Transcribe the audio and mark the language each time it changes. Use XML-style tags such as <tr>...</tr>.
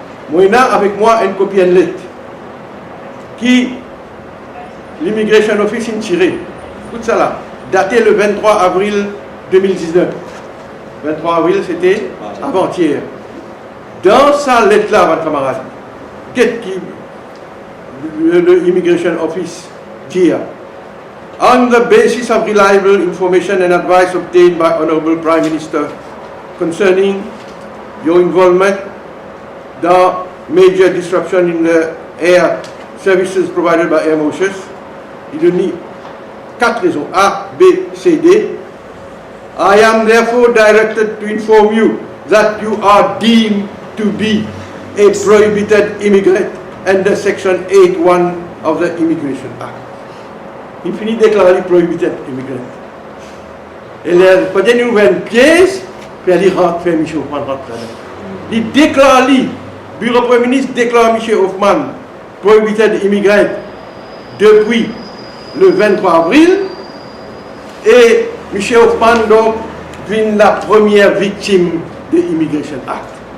<fr>Moi, il y a avec moi une copie de lettre qui l'immigration office a tiré. Tout ça là, daté le 23 avril 2019. 23 avril, c'était avant-hier. Dans sa lettre-là, votre camarade, qu'est-ce qui le Immigration Office dit?</fr> <en>On the basis of reliable information and advice obtained by Honorable Prime Minister concerning your involvement</en> <fr>dans</fr> <en>major disruption in the air services provided by Air Mauritius,</en> <fr>il donne 4 raisons, A, B, C, D.</fr> <en>I am therefore directed to inform you that you are deemed to be a prohibited immigrant under Section 8.1 of the Immigration Act.</en> <fr>Il finit de déclarer</fr> <en>prohibited immigrant.</en> <fr>Et là, quand il ouvre une pièce, puis il rentre, fait Michel Hoffman rentre là-dedans. Il déclare, le bureau Premier ministre déclare Michel Hoffman</fr> <en>prohibited immigrant</en> <fr>depuis le 23 avril, et Michel Hoffman donc devient la première victime de l'Immigration Act.</fr>